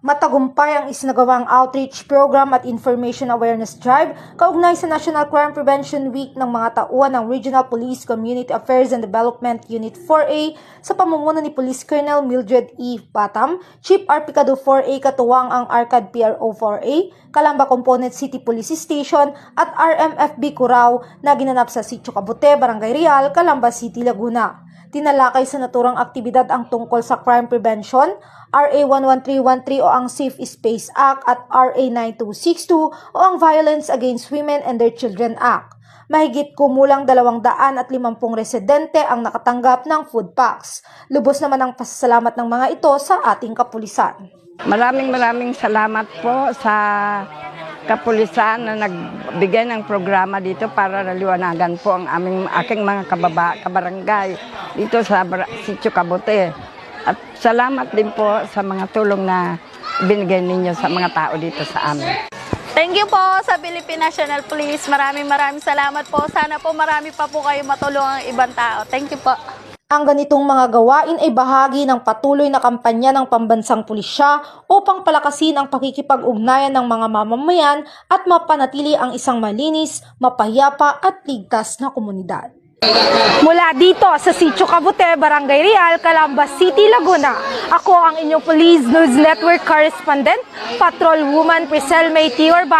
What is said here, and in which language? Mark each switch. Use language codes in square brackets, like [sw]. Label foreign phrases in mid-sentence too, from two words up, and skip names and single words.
[tl] Matagumpay ang isinagawang [en] outreach program [tl] at [en] information awareness drive [tl] kaugnay sa National Crime Prevention Week ng mga tauhan ng Regional Police Community Affairs and Development Unit 4A sa pamumuno ni Police Colonel Mildred E. Batam, Chief Arpicado 4A katuwang ang ARCAD PRO 4A, Calamba Component City Police Station at RMFB Curaw na ginanap sa Sitio Cabute, Barangay Real, Calamba City, Laguna. Tinalakay sa naturang aktibidad ang tungkol sa [en] crime prevention, [tl] RA 11313 o ang Safe Space Act at RA 9262 o ang Violence Against Women and Their Children Act. Mahigit kumulang 250 residente ang nakatanggap ng [en] food packs. [tl] Lubos naman ang pasasalamat ng mga ito sa ating kapulisan. Maraming salamat po sa kapulisan na nagbigay ng programa dito para naliwanagan po ang aking mga kabarangay dito sa Sitio Cabute. At salamat din po sa mga tulong na binigay ninyo sa mga tao dito sa amin. [en] Thank you [tl] po sa Philippine National Police. Maraming salamat po. Sana po marami pa po kayo matulungan ang ibang tao. [en] Thank you [tl] po. Ang ganitong mga gawain ay bahagi ng patuloy na kampanya ng pambansang pulisya upang palakasin ang pakikipag-ugnayan ng mga mamamayan at mapanatili ang isang malinis, mapayapa at ligtas na komunidad. Mula dito sa Sitio Cabute, Barangay Real, Calamba City, Laguna, ako ang inyong Police News Network Correspondent, Patrol Woman Priselme T.